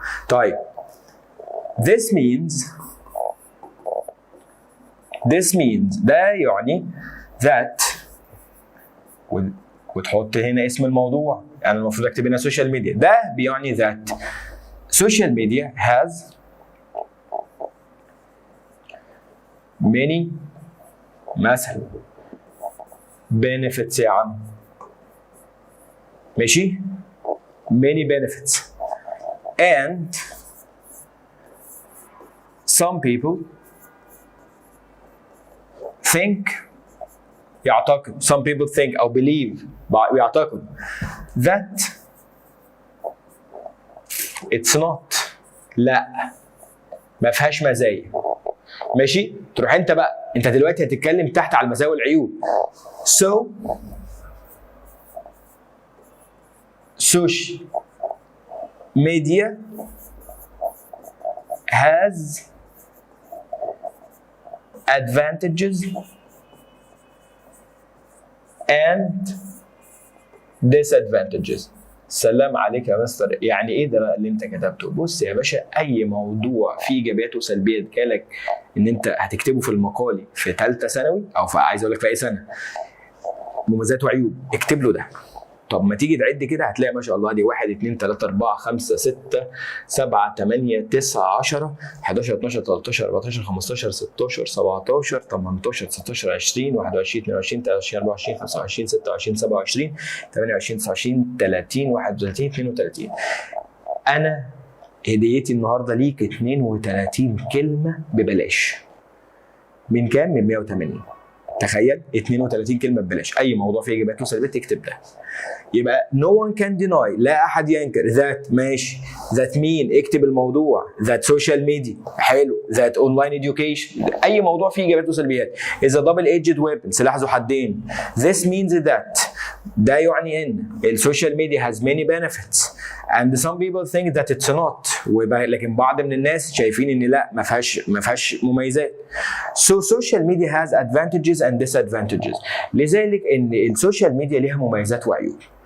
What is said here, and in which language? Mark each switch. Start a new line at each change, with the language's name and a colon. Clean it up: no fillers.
Arabic: طيب
English: this means
Arabic: ده يعني that، وتحط هنا اسم الموضوع. يعني المفروض اكتب هنا سوشيال ميديا، ده بيعني
English: that social media has many
Arabic: مثلا benefits يا عم. ماشي؟
English: many benefits and some people think،
Arabic: يعتقد
English: some people think أو believe يعتقد that it's not،
Arabic: لا ما فيهاش مزايا. ماشي؟ تروح انت بقى انت دلوقتي هتتكلم تحت على المزايا والعيوب.
English: so social media has advantages and disadvantages.
Arabic: سلام عليك يا مستر. يعني ايه ده بقى اللي انت كتبته؟ بص يا باشا، اي موضوع فيه ايجابيات وسلبيات جالك ان انت هتكتبه في المقالي في ثالثه ثانوي او في عايز اقول لك في اي سنه، مميزات وعيوب، اكتب له ده. طب ما تيجي تعد كده هتلاقي ما شاء الله دي 1 2 3 4 5 6 7 8 9 10 11 12 13 14 15 16 17 18 19 20 21 22 23 24 25 26 27 28 29 30 31 32. انا هديتي النهارده ليك 32 كلمه ببلاش. من كام؟ من 180. تخيل 32 كلمه ببلاش، اي موضوع فيه اجابات وسلبيات تكتب ده. يبقى
English: no one can deny،
Arabic: لا احد ينكر
English: that.
Arabic: ماشي.
English: that mean
Arabic: اكتب الموضوع.
English: that social media
Arabic: حلو.
English: that online education،
Arabic: اي موضوع فيه ايجابيات وسلبيات.
English: is a double edged weapon،
Arabic: سلاح ذو حدين.
English: this means that،
Arabic: ده يعني ان السوشيال ميديا
English: has many benefits and some people think that it's not،
Arabic: لكن بعض من الناس شايفين ان لا ما فيهاش مميزات.
English: so social media has advantages and disadvantages،
Arabic: لذلك ان السوشيال ميديا ليها مميزات وعيوب.